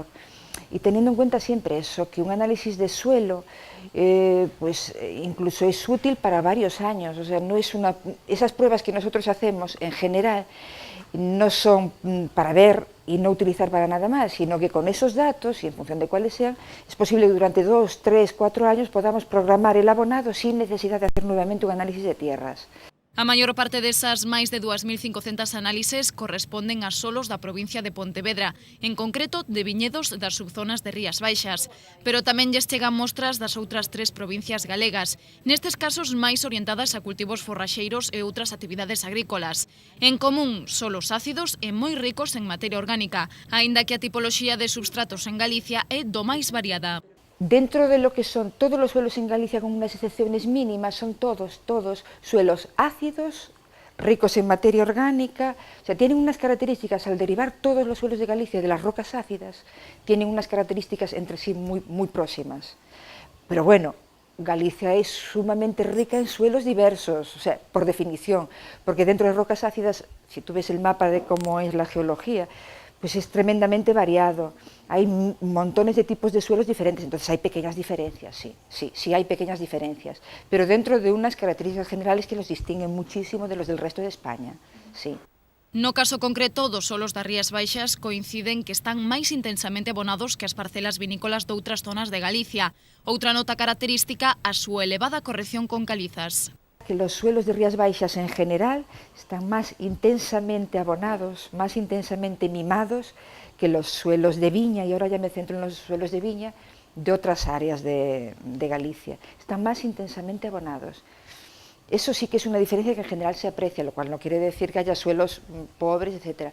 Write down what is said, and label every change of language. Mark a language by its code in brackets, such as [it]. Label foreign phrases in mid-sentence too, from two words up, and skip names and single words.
[es] Y teniendo en cuenta siempre eso, que un análisis de suelo pues incluso es útil para varios años, o sea, no es esas pruebas que nosotros hacemos en general no son para ver y no utilizar para nada más, sino que con esos datos, y en función de cuáles sean, es posible que durante 2, 3, 4 años podamos programar el abonado sin necesidad de hacer nuevamente un análisis de tierras. [gl] A maior parte desas máis de 2.500 análises corresponden a solos da provincia de Pontevedra, en concreto de viñedos das subzonas de Rías Baixas, pero tamén lles chegan mostras das outras 3 provincias galegas, nestes casos máis orientadas a cultivos forraxeiros e outras actividades agrícolas. En común, solos ácidos e moi ricos en materia orgánica, aínda que a tipoloxía de substratos en Galicia é do máis variada. [es] Dentro de lo que son todos los suelos en Galicia, con unas excepciones mínimas, son todos suelos ácidos, ricos en materia orgánica, o sea, tienen unas características, al derivar todos los suelos de Galicia de las rocas ácidas, tienen unas características entre sí muy próximas. Pero bueno, Galicia es sumamente rica en suelos diversos, o sea, por definición, porque dentro de rocas ácidas, si tú ves el mapa de cómo es la geología, pues es tremendamente variado. Hay montones de tipos de suelos diferentes, entonces hay pequeñas diferencias, sí hay pequeñas diferencias, pero dentro de unas características generales que los distinguen muchísimo de los del resto de España, sí. [gl] No caso concreto dos solos das Rías Baixas coinciden que están máis intensamente abonados que as parcelas vinícolas doutras zonas de Galicia. Outra nota característica, a súa elevada corrección con calizas. [es] Que los suelos de Rías Baixas en general están más intensamente abonados, más intensamente mimados que los suelos de viña, y ahora ya me centro en los suelos de viña de otras áreas de Galicia. Están más intensamente abonados. Eso sí que es una diferencia que en general se aprecia, lo cual no quiere decir que haya suelos pobres, etc.